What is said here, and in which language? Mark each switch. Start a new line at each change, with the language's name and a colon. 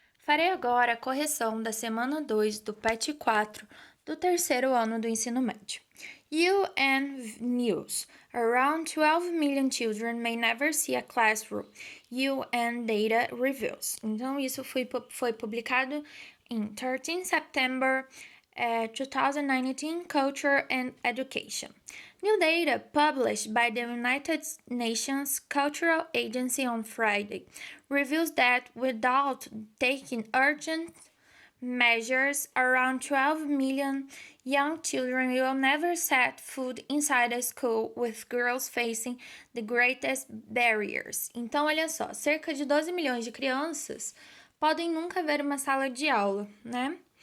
Portuguese: Farei agora a correção da semana 2 do PET 4 do terceiro ano do ensino médio.
English: UN News. Around 12 million children may never see a classroom. UN Data Reviews.
Portuguese: Então, isso foi publicado em
English: 13 September 2019, Culture and Education. New data published by the United Nations Cultural Agency on Friday reveals that without taking urgent measures, around 12 million young children will never set foot inside a school, with girls facing the greatest barriers.
Portuguese: Então, olha só, cerca de 12 milhões de crianças podem nunca ver uma sala de aula, né?